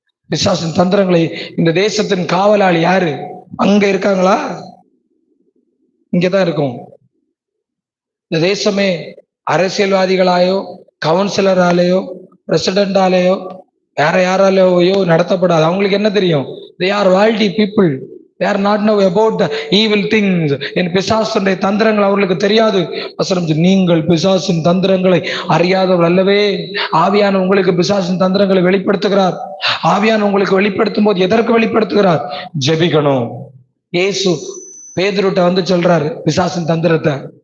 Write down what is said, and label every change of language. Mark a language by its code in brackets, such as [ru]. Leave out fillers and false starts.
[ta] பிசாசின் தந்திரங்களை. இந்த தேசத்தின் காவலாளி யாரு? அங்க இருக்காங்களா? இங்கதான் இருக்கும். இந்த தேசமே அரசியல்வாதிகளாயோ கவுன்சிலராலேயோ பிரசிடென்டாலேயோ வேற யாராலேயோ நடத்தப்படாது. அவங்களுக்கு என்ன தெரியும்? [en] they are worldly people, they are not know about the evil things. [ta] என் பிசாசுடைய தந்திரங்கள் அவர்களுக்கு தெரியாது. நீங்கள் பிசாசின் தந்திரங்களை அறியாதவர் அல்லவே. ஆவியான உங்களுக்கு பிசாசின் தந்திரங்களை வெளிப்படுத்துகிறார். ஆவியான உங்களுக்கு வெளிப்படுத்தும் போது எதற்கு வெளிப்படுத்துகிறார்? ஜெபிக்கணும். இயேசு பேதுருட்ட வந்து சொல்றாரு பிசாசின் தந்திரத்தை.